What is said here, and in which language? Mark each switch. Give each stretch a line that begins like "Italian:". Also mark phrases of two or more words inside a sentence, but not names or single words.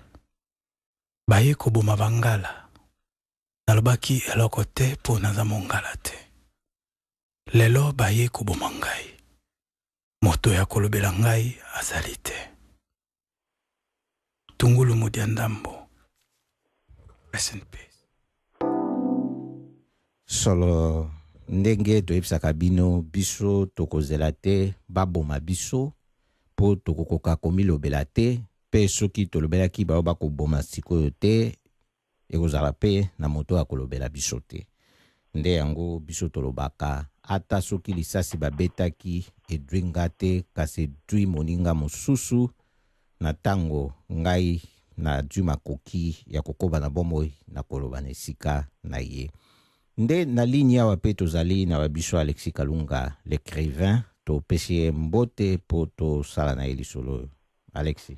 Lingala: Baye koboma bangala nalobaki eloko te mpo naza mongala te. Lelo baye koboma ngai, moto ya kolobela ngai azali te. Tungulu Mudia Ndambo.
English: Rest in peace.
Lingala: solo ndenge toyebisaka bino biso tokozela te baboma biso mpo tokokoka komilobela te mpe soki tolobelaki bao bakoboma sikoyo te ekozala mpe na moto akolobela biso te nde yango biso tolobaka ata soki lisasi babetaki edwi nga te kasi edwi moninga mosusu na ntango ngai nadwi makoki ya kokoba na bomoi na koloba na esika na ye nde na ligne awa mpe tozali na babiso Alexis Kalunga l'écrivain topesi ye mbote mpo tosala na ye lisolo oyo Alexis.